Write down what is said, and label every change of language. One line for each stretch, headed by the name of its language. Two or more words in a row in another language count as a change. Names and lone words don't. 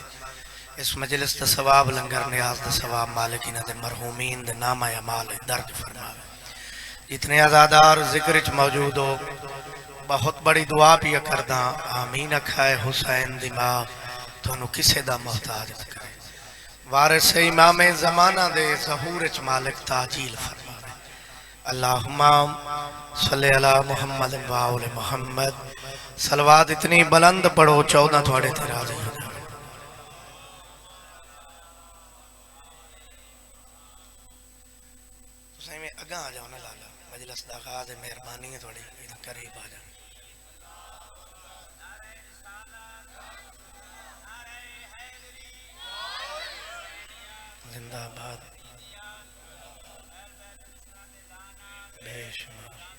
Punjabi: اس مجلس دا ثواب لنگر نیاز دا ثواب مالک انہاں دے مرحومین دے نامہ اعمال درج فرماوے. جتنے عزادار ذکر چ موجود ہو بہت بڑی دعا بھی کردا آمین اکھائے حسین دی ماں تہانوں کسے دا محتاج نہ کرے. وارث امام زمانہ دے ظہور چ مالک تعجیل فرماوے.
Arabic: اللهم صل على محمد وآل محمد.
Punjabi: صلوات اتنی بلند پڑھو 14 تھوڑے تے راضی ہو جاوے. تسیں میں اگا آ جاؤ نا لالہ مجلس دا آغاز ہے مہربانی ہے تھوڑی قریب آ جاؤ.
Urdu: زندہ باد بے شمار.